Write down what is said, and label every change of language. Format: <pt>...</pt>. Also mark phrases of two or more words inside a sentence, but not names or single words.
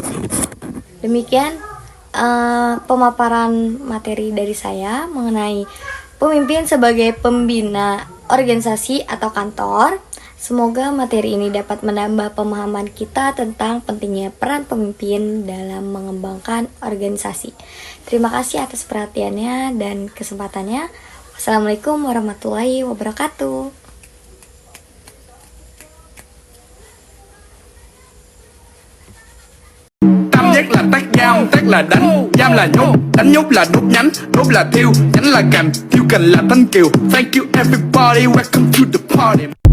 <id>Demikian pemaparan materi dari saya mengenai pemimpin sebagai pembina organisasi atau kantor. Semoga materi ini dapat menambah pemahaman kita tentang pentingnya peran pemimpin dalam mengembangkan organisasi. Terima kasih atas perhatiannya dan kesempatannya.</id> <ar>والسلام عليكم ورحمة الله وبركاته.</ar> <vi>Tam giác là tác dao, tác là đánh, giam là nhốt, đánh nhốt là đốt là thiêu, nhánh là cành, thiêu cành là thanh kiều.</vi> <en>Thank you everybody, welcome to the party.</en>